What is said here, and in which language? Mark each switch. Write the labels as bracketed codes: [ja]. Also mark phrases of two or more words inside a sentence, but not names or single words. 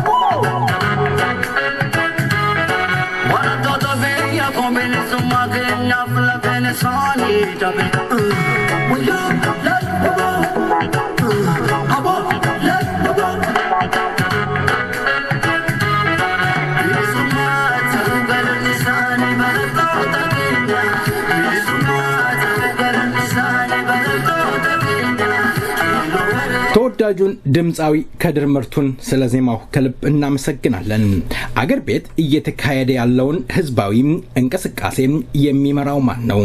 [am] wana todo beya komel sumakenya flakele sani tabe boyo lal babo abo lal babo ተወዳጁን ድምጻዊ ከድር ምርቱን ስለ ዜማው ከልብ እናመሰግናለን። አገር ቤት እየተካሄደ ያለውን ህዝባዊ እንቅስቃሴ የሚመራው ማን ነው?